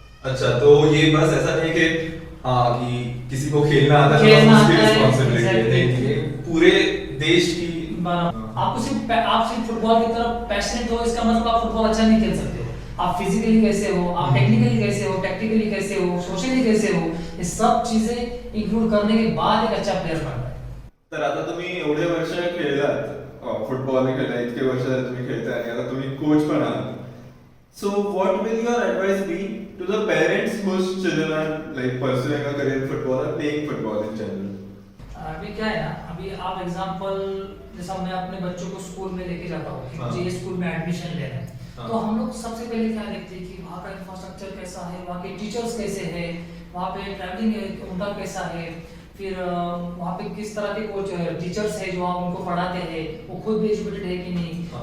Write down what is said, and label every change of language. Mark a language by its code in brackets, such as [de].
[hi] अच्छा, तो ये बस ऐसा नहीं कि हाँ कि किसी को खेलना आता है उसकी रिस्पांसिबिलिटी है, पूरे देश की। आप सिर्फ फुटबॉल की तरफ पैशनेट हो इसका मतलब आप फुटबॉल अच्छा नहीं खेल सकते हो। आप फिजिकली कैसे हो, आप टेक्निकली कैसे हो, टैक्टिकली कैसे हो, सोशली कैसे हो, ये सब चीजें इंक्लूड करने के बाद एक अच्छा प्लेयर बनता है। [mr] तर आता तुम्ही एवढे वर्ष खेळलात, फुटबॉल खेळला, इतके वर्ष तुम्ही खेळताय आणि आता तुम्ही कोच पण आहात. [en] So what will your advice be to the parents whose children are like pursuing a career in football or playing football in general? [hi] अभी क्या है ना, अभी आप एग्जांपल जैसा मैं अपने बच्चों को स्कूल में लेके जाता हूँ कि मुझे ये स्कूल में एडमिशन लेना है, तो हम लोग सबसे पहले क्या देखते हैं कि वहाँ का इंफ्रास्ट्रक्चर कैसा है, वहाँ के टीचर्स कैसे हैं, वहाँ पे ट्रैवलिंग उनका कैसा है, फिर वहाँ पे किस तरह के कोच टीचर्स है जो वहाँ उनको पढ़ाते हैं, वो खुद भी एजुकेटेड है कि नहीं।